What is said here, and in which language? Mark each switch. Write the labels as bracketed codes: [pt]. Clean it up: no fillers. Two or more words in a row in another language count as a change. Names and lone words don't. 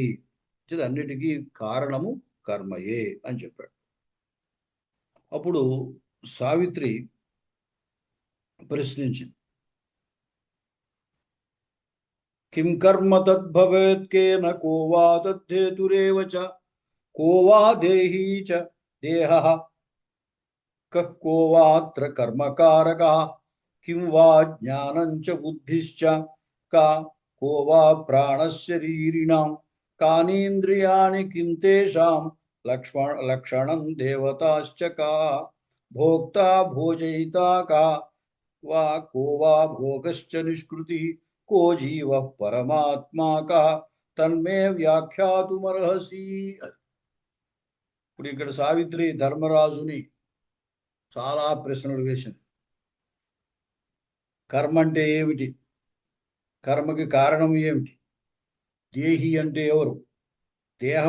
[te] అన్నిటికీ కారణము కర్మయే అని చెప్పాడు. అప్పుడు సావిత్రి ప్రశ్నించింది, [sa] కిం కర్మ తద్భవేత్ కేన కో వా తద్ధేతురేవ చ को वा देही च देहः कः को वात्र कर्मकारकः किं वा ज्ञानं च बुद्धिश्च का को वा प्राणशरीरिणां कानीन्द्रियाणि किं तेषां लक्षणं देवताश्च का भोक्ता भोजयिता का वा को वा भोगश्च निष्कृतिः को जीवः परमात्मा कः తన్మే వ్యాఖ్యాతుమర్హసి. [te] ఇప్పుడు ఇక్కడ సావిత్రి ధర్మరాజుని చాలా ప్రశ్నలు వేసింది. కర్మ అంటే ఏమిటి, కర్మకి కారణం ఏమిటి, దేహి అంటే ఎవరు, దేహం